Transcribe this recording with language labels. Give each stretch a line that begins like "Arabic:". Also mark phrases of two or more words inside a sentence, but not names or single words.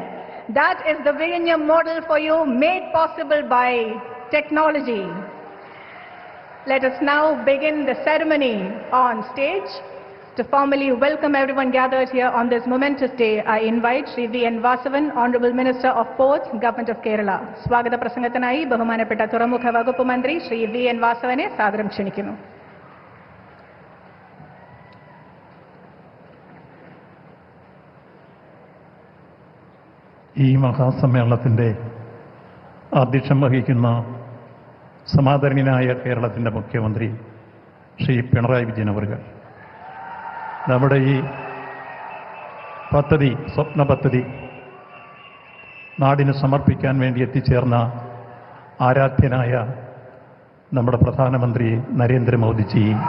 English: That is the Vizhinjam model for you, made possible by technology. Let us now begin the ceremony on stage. To formally welcome everyone gathered here on this momentous day, I invite Shri V.N. Vasavan, Honorable Minister of Ports, Government of Kerala.
Malayalam: സ്വാഗത പ്രസംഗത്തിനായി, ബഹുമാനപ്പെട്ട തുറമുഖ വകുപ്പ് മന്ത്രി, ശ്രീ V.N. വാസവനെ, സാദരം ക്ഷണിക്കുന്നു. ഈ മഹാസമ്മേളനത്തിൻ്റെ അധ്യക്ഷം വഹിക്കുന്ന സമാദരണീയനായ കേരളത്തിൻ്റെ മുഖ്യമന്ത്രി ശ്രീ പിണറായി വിജയൻ അവர்கள், നമ്മുടെ ഈ പദ്ധതി, സ്വപ്ന പദ്ധതി നാടിന് സമർപ്പിക്കാൻ വേണ്ടി എത്തിച്ചേർന്ന ആരാധ്യനായ നമ്മുടെ പ്രധാനമന്ത്രി നരേന്ദ്രമോദിജി,